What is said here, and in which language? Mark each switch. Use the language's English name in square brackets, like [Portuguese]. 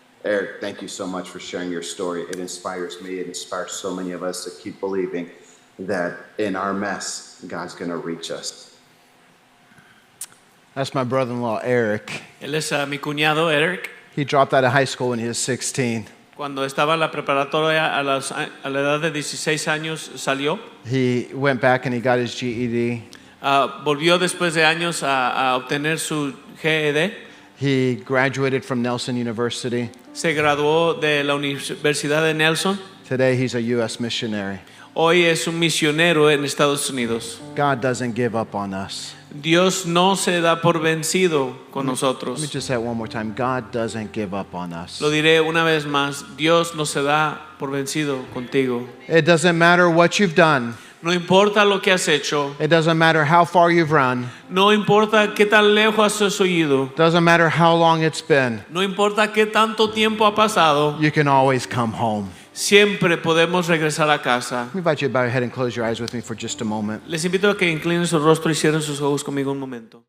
[English] Eric, thank you so much for sharing your story. It inspires me. It inspires so many of us to keep believing that in our mess, God's going to reach us. That's my brother-in-law, Eric. [Spanish] Él es mi cuñado Eric. [English] He dropped out of high school when he was 16. [Spanish] Cuando estaba en la preparatoria a la edad de 16 años salió. [English] He went back and he got his GED. [Spanish] Volvió después de años a obtener su GED. [English] He graduated from Nelson University. [Spanish] Se graduó de la Universidad de Nelson. [English] Today he's a U.S. missionary. [Spanish] Hoy es un misionero en Estados Unidos. [English] God doesn't give up on us. [Spanish] Dios no se da por vencido con [English] Let me [Spanish] nosotros. [English] just say it one more time. God doesn't give up on us. [Spanish] Lo diré una vez más. Dios no se da por vencido contigo. [English] It doesn't matter what you've done. [Spanish] No importa lo que has hecho. [English] It doesn't matter how far you've run. [Spanish] No importa qué tan lejos has ido. [English] Doesn't matter how long it's been. [Spanish] No importa qué tanto tiempo ha pasado. [English] You can always come home. [Spanish] Siempre podemos regresar a casa. [English] Let me invite you to bow your head and close your eyes with me for just a moment. [Spanish] Les invito a que inclinen su rostro y cierren sus ojos conmigo un momento.